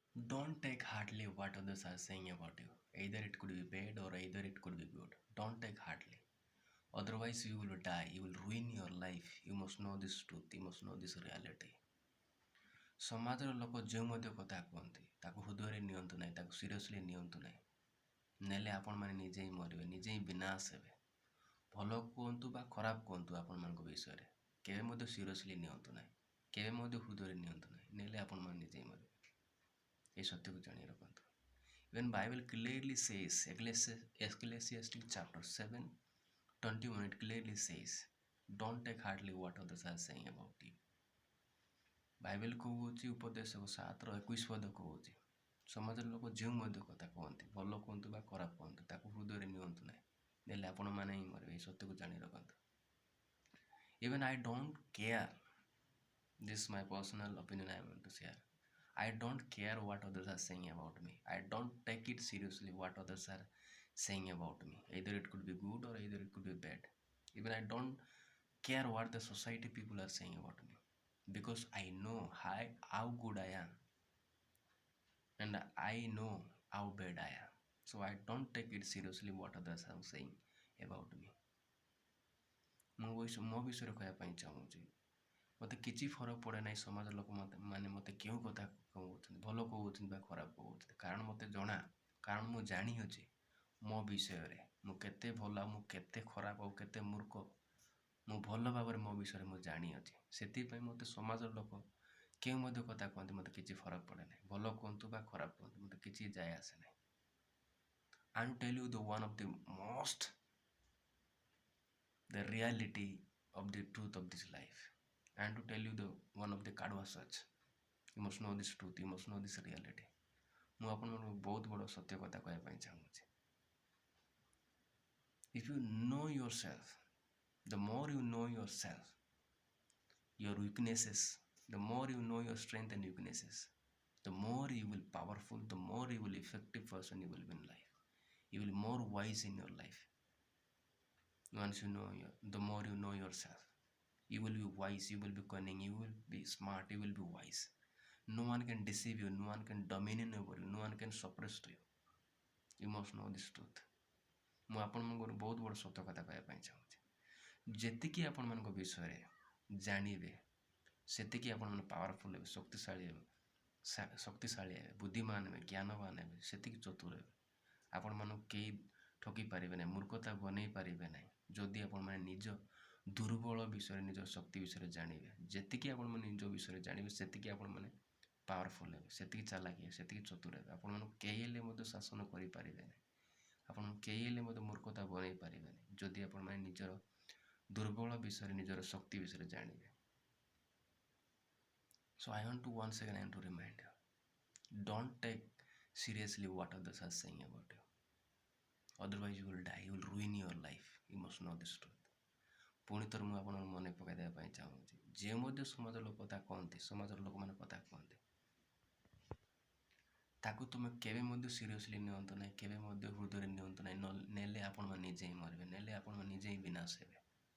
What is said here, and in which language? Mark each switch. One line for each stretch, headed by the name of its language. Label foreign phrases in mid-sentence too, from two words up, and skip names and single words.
English: Don't take hardly what others are saying about you. Either it could be bad or either it could be good. Don't take hardly. Otherwise, you will die. You will ruin your life. You must know this truth. You must know this reality.
Odia: ସମାଜର ଲୋକ ଯେଉଁ ମଧ୍ୟ କଥା କୁହନ୍ତି ତାକୁ ହୃଦୟରେ ନିଅନ୍ତୁ ନାହିଁ, ତାକୁ ସିରିୟସଲି ନିଅନ୍ତୁ ନାହିଁ। ନେଲେ ଆପଣମାନେ ନିଜେ ହିଁ ମରିବେ, ନିଜେ ହିଁ ବିନାଶ ହେବେ। ଭଲ କୁହନ୍ତୁ ବା ଖରାପ କୁହନ୍ତୁ ଆପଣମାନଙ୍କ ବିଷୟରେ, କେବେ ମଧ୍ୟ ସିରିୟସଲି ନିଅନ୍ତୁ ନାହିଁ, କେବେ ମଧ୍ୟ ହୃଦୟରେ ନିଅନ୍ତୁ ନାହିଁ। ନେଲେ ଆପଣମାନେ ନିଜେ ହିଁ ମରିବେ। ଏହି ସତ୍ୟକୁ ଜାଣି ରଖନ୍ତୁ।
English: When Bible clearly says, Ecclesiastes chapter 7:21, it clearly says, don't take hardly what others are saying about you.
Odia: ବାଇବେଲ କହୁଛି, ଉପଦେଶକ 7:21 କହୁଛି, ସମାଜର ଲୋକ ଯେଉଁ ମଧ୍ୟ କଥା କୁହନ୍ତି, ଭଲ କୁହନ୍ତୁ ବା ଖରାପ କୁହନ୍ତୁ, ତାକୁ ହୃଦୟରେ ନିଅନ୍ତୁ ନାହିଁ, ନେଲେ ଆପଣମାନେ ହିଁ ମରିବେ। ଏହି ସତ୍ୟକୁ ଜାଣି ରଖନ୍ତୁ।
English: Even I don't care, this is my personal opinion I want to share. I don't care what others are saying about me. I don't take it seriously what others are saying about me. Either it could be good or either it could be bad. Even I don't care what the society people are saying about me, because I know how good I am and I know how bad I am. So I don't take it seriously what others are saying about me.
Odia: ମୋ ବିଷୟରେ କହିବା ପାଇଁ ଚାହୁଁଛି, ମୋତେ କିଛି ଫରକ ପଡ଼େ ନାହିଁ ସମାଜ ଲୋକ ମୋତେ କେଉଁ କଥା କହୁଛନ୍ତି, ଭଲ କହୁଛନ୍ତି ବା ଖରାପ କହୁଛନ୍ତି। କାରଣ ମୋତେ ଜଣା, କାରଣ ମୁଁ ଜାଣିଅଛି ମୋ ବିଷୟରେ ମୁଁ କେତେ ଭଲ ଆଉ ମୁଁ କେତେ ଖରାପ ଆଉ କେତେ ମୂର୍ଖ, ମୁଁ ଭଲ ଭାବରେ ମୋ ବିଷୟରେ ମୁଁ ଜାଣିଅଛି। ସେଥିପାଇଁ ମୋତେ ସମାଜର ଲୋକ କେଉଁ ମଧ୍ୟ କଥା କୁହନ୍ତି ମୋତେ କିଛି ଫରକ ପଡ଼େ ନାହିଁ। ଭଲ କୁହନ୍ତୁ ବା ଖରାପ କୁହନ୍ତୁ, ମୋତେ କିଛି ଯାଏ ଆସେ ନାହିଁ।
English: I will tell you the reality of the truth of this life, and to tell you one of the
Hindi: कड़वा सच.
English: You must know this truth, you must know this reality.
Odia: ମୁଁ ଆପଣମାନଙ୍କୁ ବହୁତ ବଡ଼ ସତ୍ୟ କଥା କହିବା ପାଇଁ ଚାହୁଁଛି।
English: If you know yourself, the more you know yourself, your weaknesses, the more you know your strength and weaknesses, the more you will powerful, the more you will effective person you will be in life. You will more wise in your life. Once you know the more you know yourself, you will be wise, you will be cunning, you will be smart, you will be wise. No one can deceive you, no one can dominate over you, no one can suppress to you. You must know this truth.
Odia: ମୁଁ ଆପଣଙ୍କର ବହୁତ ବଡ଼ ସତ୍ୟ କଥା କହିବା ପାଇଁ ଚାହୁଁଛି। ଯେତିକି ଆପଣମାନଙ୍କ ବିଷୟରେ ଜାଣିବେ ସେତିକି ଆପଣମାନେ ପାୱାରଫୁଲ୍ ହେବେ, ଶକ୍ତିଶାଳୀ ହେବେ, ବୁଦ୍ଧିମାନ ହେବେ, ଜ୍ଞାନବାନ ହେବେ, ସେତିକି ଚତୁର ହେବେ। ଆପଣମାନଙ୍କୁ କେହି ଠକି ପାରିବେ ନାହିଁ, ମୂର୍ଖତା ବନେଇ ପାରିବେ ନାହିଁ, ଯଦି ଆପଣମାନେ ନିଜ ଦୁର୍ବଳ ବିଷୟରେ, ନିଜ ଶକ୍ତି ବିଷୟରେ ଜାଣିବେ। ଯେତିକି ଆପଣମାନେ ନିଜ ବିଷୟରେ ଜାଣିବେ ସେତିକି ଆପଣମାନେ ପାୱାରଫୁଲ୍ ହେବେ, ସେତିକି ଚାଲାକି ହେବେ, ସେତିକି ଚତୁର ହେବେ। ଆପଣମାନଙ୍କୁ କେହି ହେଲେ ମଧ୍ୟ ଶାସନ କରିପାରିବେ ନାହିଁ, ଆପଣଙ୍କୁ କେହି ହେଲେ ମଧ୍ୟ ମୂର୍ଖତା ବନେଇ ପାରିବେ ନାହିଁ, ଯଦି ଆପଣମାନେ ନିଜର ଦୁର୍ବଳ ବିଷୟରେ, ନିଜର ଶକ୍ତି ବିଷୟରେ ଜାଣିବେ।
English: So I want to once again to remind you, don't take seriously what others are saying about you. Otherwise you will die, you will ruin your life. You must know this truth.
Odia: ପୁଣି ଥରେ ମୁଁ ଆପଣଙ୍କୁ ମନେ ପକାଇ ଦେବା ପାଇଁ ଚାହୁଁଛି, ଯେଉଁ ମଧ୍ୟ ସମାଜର ଲୋକ କଥା କହନ୍ତି, ସମାଜର ଲୋକମାନେ କଥା କୁହନ୍ତି, ତାକୁ ତୁମେ କେବେ ମଧ୍ୟ ସିରିୟସଲି ନିଅନ୍ତୁ ନାହିଁ, କେବେ ମଧ୍ୟ ହୃଦୟରେ ନିଅନ୍ତୁ ନାହିଁ। ନେଲେ ଆପଣମାନେ ନିଜେ ହିଁ ମରିବେ, ନେଲେ ଆପଣମାନେ ନିଜେ ହିଁ ବିନାଶ ହେବେ।